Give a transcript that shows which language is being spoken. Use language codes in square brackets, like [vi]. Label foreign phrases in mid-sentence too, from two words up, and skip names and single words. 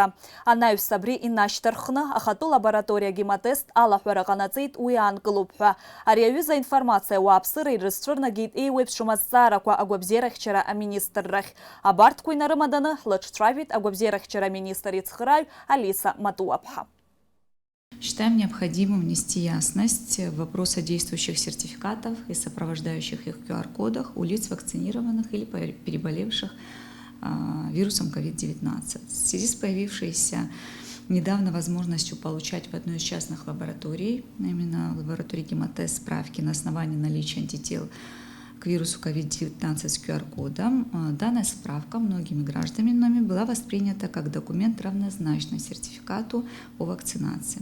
[ab] Анаҩс абри инашьҭарххны ахатәы лабораториа гемотест алаҳәара ҟанаҵеит уи аанкылоуп ҳәа. Ари аҩыза аинформациа ауааԥсыра ирызцәырнагеит еиуеиԥшым азҵаарақәа агәабзиарахьчара аминистррахь. Абарҭқәа инарымаданы ҳлыҿцәажәеит агәабзиарахьчара аминистр ицхырааҩ Алиса Матуаԥҳа. [ru] Считаем необходимым внести ясность в вопросы действующих сертификатов и сопровождающих их QR-кодах у лиц вакцинированных или переболевших вирусом COVID-19. В связи с появившейся недавно возможностью получать в одной из частных лабораторий, именно в лаборатории гемотест, справки на основании наличия антител к вирусу COVID-19 с QR-кодом, данная справка многими гражданами была воспринята как документ, равнозначный сертификату о вакцинации.